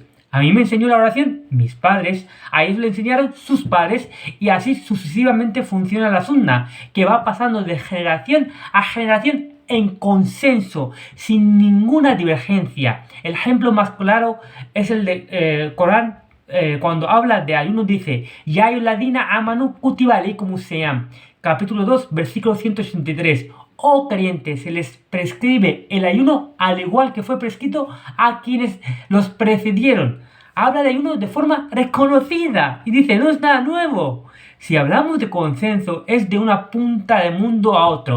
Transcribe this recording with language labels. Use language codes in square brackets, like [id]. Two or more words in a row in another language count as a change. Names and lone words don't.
[es] A mí me enseñó la oración mis padres, a ellos le enseñaron sus padres, y así sucesivamente funciona la sunna, que va pasando de generación a generación en consenso, sin ninguna divergencia. El ejemplo más claro es el de Corán, cuando habla de ayuno dice, [ar] يا أيها الذين آمنوا كتب عليكم الصيام, [es] capítulo 2, versículo 183. Oh creyentes, se les prescribe el ayuno al igual que fue prescrito a quienes los precedieron. Habla de ayuno de forma reconocida y dice, no es nada nuevo. Si hablamos de consenso, es de una punta del mundo a otro.